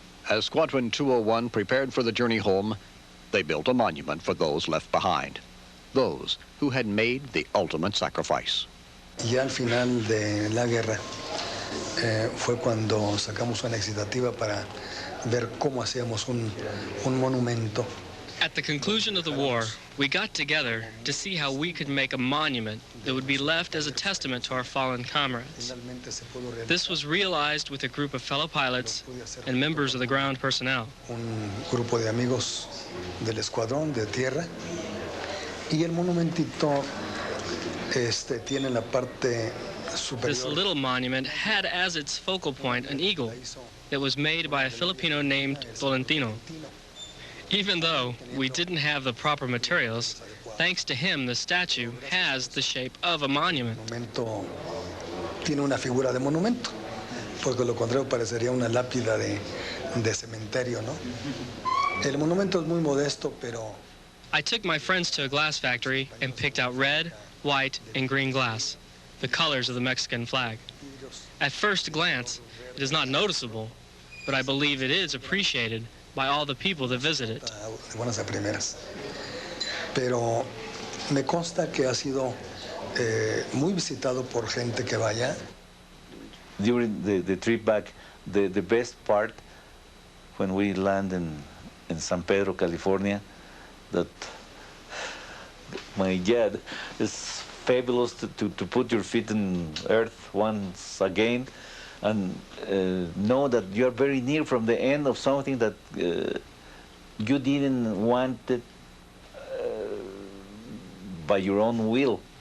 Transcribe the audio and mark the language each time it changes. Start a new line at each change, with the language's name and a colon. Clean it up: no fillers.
English: As Squadron 201 prepared for the journey home, they built a monument for those left behind, those who had made the ultimate sacrifice.
Spanish: Ya al final de la guerra fue cuando sacamos una excitativa para ver cómo hacíamos un monumento.
English: At the conclusion of the war, we got together to see how we could make a monument that would be left as a testament to our fallen comrades. This was realized with a group of fellow pilots and members of the ground personnel.
Spanish: Un grupo de amigos del escuadrón de tierra y el monumentito tiene en la parte superior.
English: This little monument had as its focal point an eagle that was made by a Filipino named Tolentino. Even though we didn't have the proper materials, thanks to him, the statue has the shape of a monument.
Spanish: El monumento tiene una figura de monumento, porque lo contrario parecería una lápida de cementerio, ¿no? El monumento es muy modesto, pero...
English: I took my friends to a glass factory and picked out red, white, and green glass, the colors of the Mexican flag. At first glance, it is not noticeable, but I believe it is appreciated by all the people that visit it.
Spanish: De buenas a primeras. Pero me consta que ha sido muy visitado por gente que vaya.
English: During the trip back, the best part when we land in San Pedro, California, that my God, it's fabulous to put your feet in earth once again and know that you're very near from the end of something that you didn't want it by your own will.